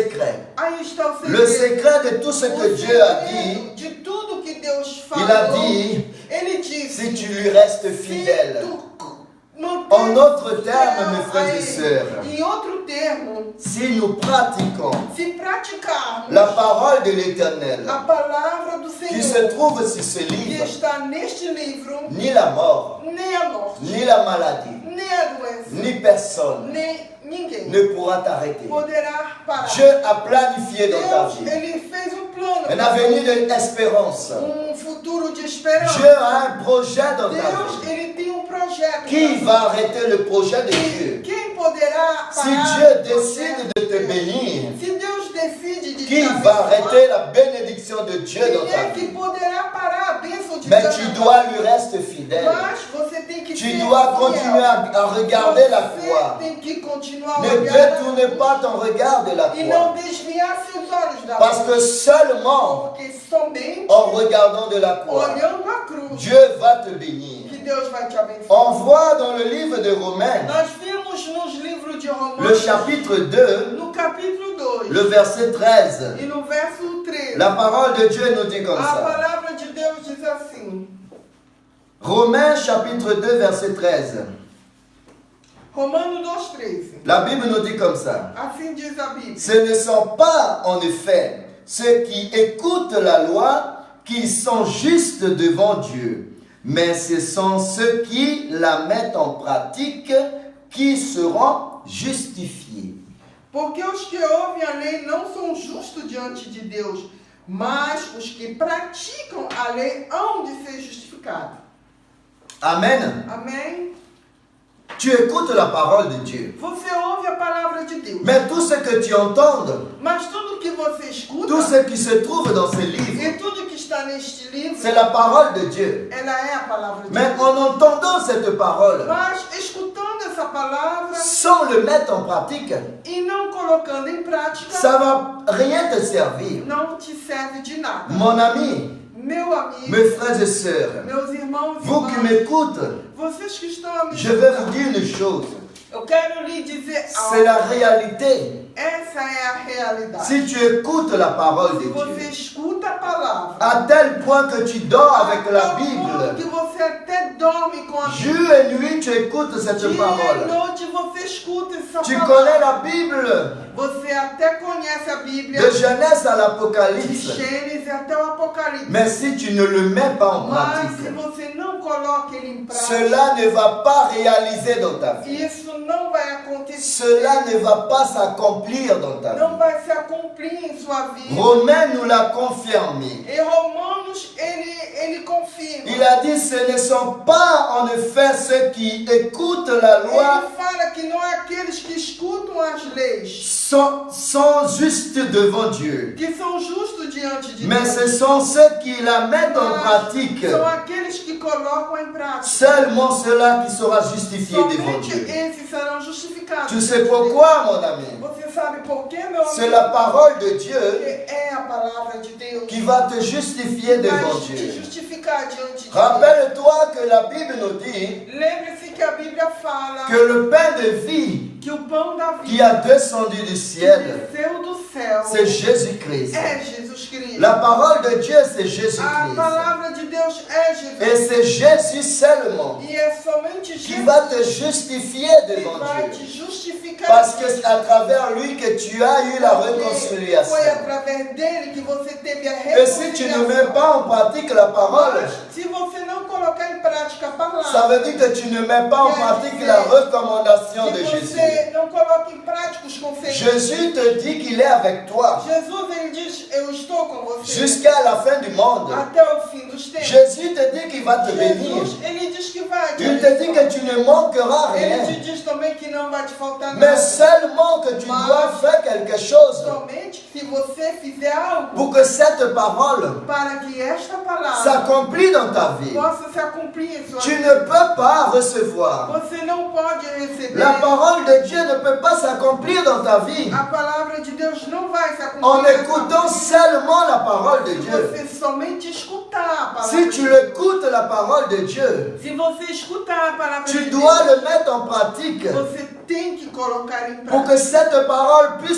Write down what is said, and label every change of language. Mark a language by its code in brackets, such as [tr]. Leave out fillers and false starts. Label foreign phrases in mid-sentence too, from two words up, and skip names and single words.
[fr] secret. [pt] Aí está o segredo. [fr] Le secret de tout ce [pt] O [fr] que Dieu a [pt] segredo [fr] dit, [pt] de tudo que Deus falou. [fr] il a dit, [pt] Ele disse, [fr] si tu lui restes [pt] se [fr] fidèle. [pt] tu manter [fr] En d'autres termes, mes [pt] fiel [fr] frères [pt] a [fr] et [pt] ele. [fr] sœurs, [pt] Em outro termo, [fr] si nous pratiquons [pt] se praticarmos [fr] la parole de l'Éternel, [pt] a palavra do [fr] qui se [pt] Senhor, [fr] trouve sur ce [pt] que [fr] livre, [pt] está neste livro, [fr] ni la mort, [pt] nem a morte, [fr] ni la maladie, [pt] nem a doença, [fr] ni personne [pt] nem ninguém [fr] ne pourra t'arrêter. [pt] poderá parar. [fr] Dieu a planifié dans ta [pt] Deus, [fr] vie [pt] ele fez plano, [fr] un avenir d'espérance. [pt] futuro de esperança. [fr] Dieu a un projet dans ta [pt] Deus, [fr] vie. [pt] ele tem projeto. [fr] Qui va arrêter le projet de Dieu? [pt] Quem poderá [fr] Si [pt] parar [fr] Dieu [pt] o [fr] décide [pt] projeto [fr] de te [pt] Deus? [fr] bénir, [pt] Se Deus decide de [fr] qui [pt] te [fr] va [pt] abençoar, [fr] arrêter la bénédiction de Dieu dans [pt] quem [fr] ta [pt] é que [fr] vie? [pt] poderá parar a bênção de [fr] Mais [pt] Deus? [fr] tu [pt] na [fr] dois [pt] tua [fr] lui [pt] vida? [fr] rester fidèle. [pt] Mas você tem que [fr] Tu [pt] ser [fr] dois [pt] fiel. [fr] continuer à regarder la croix. [pt] Você tem que continuar a [fr] Ne [pt] olhar na [fr] détournez [pt] cruz [fr] pas ton regard de la [pt] e não [fr] croix. [pt] desviar seus olhos da [fr] Parce [pt] cruz. [fr] que seulement [pt] Porque somente [fr] en regardant de la croix, [pt] olhando a cruz [fr] Dieu va te bénir. [pt] que Deus vai te abençoar. [fr] On voit dans le livre de Romains, [pt] Nós vimos nos livros de [fr] le [pt] Romanos, [fr] chapitre 2, [pt] no capítulo 2 [fr] le verset 13. [pt] e no verso 13, [fr] La parole de Dieu nous dit comme [pt] a [fr] ça. [pt] palavra de Deus diz assim. [fr] Romains chapitre 2, verset 13. [pt] Romanos 2,13. [fr] La Bible nous dit comme ça. [pt] Assim diz a Bíblia. [fr] Ce ne sont pas en effet ceux qui écoutent la loi qui sont justes devant Dieu, mais ce sont ceux qui la mettent en pratique qui seront justifiés. [pt] Porque os que ouvem a lei não são justos diante de Deus, mas os que praticam a lei hão de ser justificados. [fr] Amen. [pt] Amém? [fr] Tu écoutes la parole de Dieu. [pt] Você ouve a palavra de Deus, [fr] Mais tout ce que tu entends, [pt] mas tudo que você escuta [fr] tout ce qui se trouve dans ces livres, [pt] e tudo que está neste livro, [fr] c'est la parole de Dieu. [pt] ela é a palavra de [fr] Mais [pt] Deus. [fr] en entendant cette parole, [pt] Mas escutando essa palavra [fr] sans le mettre en pratique, [pt] e não colocando em prática, [fr] ça va rien te servir. [pt] não te serve de nada. [fr] Mon ami, [pt] Meu amigo, [fr] mes frères et sœurs, [pt] meus irmãos e [fr] vous qui [pt] irmãs, [fr] m'écoutez, [pt] vocês que estão a me [fr] je vais [pt] escutar, [fr] vous dire une chose. [pt] eu quero lhe dizer [fr] C'est la [pt] algo. [fr] réalité. [pt] Essa é a realidade. [fr] Si tu écoutes la parole [pt] Se [fr] de [pt] você [fr] Dieu, [pt] escuta a palavra, [fr] à tel point que tu dors avec la [pt] ao ponto que [fr] Bible, [pt] você até dorme com a Bíblia. [fr] jour et nuit tu écoutes cette [pt] Dia e [fr] parole. [pt] noite você escuta essa [fr] Tu [pt] palavra. [fr] connais la Bible, [pt] Você até conhece a Bíblia, [fr] de Genèse à [pt] de [fr] l'Apocalypse. [pt] Gênesis até o Apocalipse. [fr] Mais si tu ne le mets pas en [pt] Mas [fr] pratique, [pt] se você não coloca ele em prática, [fr] cela ne va pas réaliser dans ta vie. [pt] isso não vai acontecer. [fr] Cela ne va pas s'accomplir dans ta vie. [pt] Não vai se cumprir em sua vida. [fr] Romains nous l'a confirmé. [pt] Em Romanos, ele confirma. [fr] Il a dit, ce ne sont pas en effet ceux qui écoutent la loi [pt] Ele fala que não é aqueles que escutam as leis, [fr] sont justes devant Dieu, [pt] que são justos diante de [fr] mais [pt] Deus. [fr] ce sont ceux qui la mettent en [pt] Mas [fr] pratique. [pt] são aqueles que colocam em prática. [fr] Seulement cela qui sera justifié devant [pt] Somente [fr] Dieu. [pt] esses serão justificados. [fr] Tu sais pourquoi, mon ami? [pt] Você sabe por quê, meu [fr] C'est [pt] amigo? [fr] la parole de Dieu [pt] Porque é a palavra de Deus [fr] qui va te justifier devant [pt] vai te [fr] Dieu. [pt] justificar diante de Deus. [fr] Rappelle-toi que la Bible nous dit [pt] Lembre-se que a Bíblia fala [fr] que le pain de vie [pt] que o pão da [fr] qui [pt] vida [fr] a descendu du [pt] que [fr] ciel, [pt] desceu do céu [fr] c'est Jésus-Christ. [pt] é Jesus Cristo. [fr] La parole de Dieu, c'est [pt] A [fr] Jésus-Christ. [pt] palavra de Deus é Jesus. [fr] Et c'est Jésus seulement [pt] E é somente [fr] qui [pt] Jesus [fr] va te justifier [pt] que [fr] devant [pt] vai te [fr] Dieu. [pt] justificar. [fr] Parce que c'est à travers lui que tu as eu la [pt] Porque [fr] réconciliation. [pt] foi através dele que você teve a [fr] Et si tu ne mets [pt] reconciliação. [fr] pas en pratique la parole, [pt] Mas, se você não colocar em prática a palavra, [fr] ça Ça veut dire que tu ne mets pas en pratique la recommandation de [pt] que [fr] Jésus. [pt] você não coloca em prática os conselhos. [fr] Jésus te dit qu'il est avec toi [pt] Jesus, ele diz, eu estou com você [fr] jusqu'à la fin du monde. [pt] até o fim dos tempos. [fr] Jésus te dit qu'il va te bénir. [pt] Jesus, ele diz que vai te [fr] Il te dit que [pt] abençoar. [fr] tu ne manqueras [pt] Ele te [fr] rien. [pt] diz também que não vai te faltar [fr] Mais [pt] nada. [fr] seulement que tu dois faire quelque chose [pt] Somente se você fizer algo [fr] pour que cette parole [pt] para que esta palavra [fr] s'accomplisse dans ta vie. [pt] possa se cumprir em sua [fr] Tu [pt] vida. [fr] ne peux pas recevoir. [pt] Você não pode receber. [fr] La parole de Dieu ne peut pas s'accomplir dans ta vie [pt] A palavra de Deus não vai se cumprir. [fr] en [pt] na sua [fr] écoutant [pt] vida. [fr] seulement la parole de [pt] Se [fr] Dieu. [pt] você somente escutar a palavra [fr] Si [pt] de [fr] tu [pt] Deus. [fr] écoutes la parole de Dieu, [pt] Se você escutar a palavra [fr] tu [pt] de [fr] dois [pt] Deus, [fr] le mettre en pratique [pt] você tem que colocar em [fr] pour [pt] prática. [fr] que cette parole puisse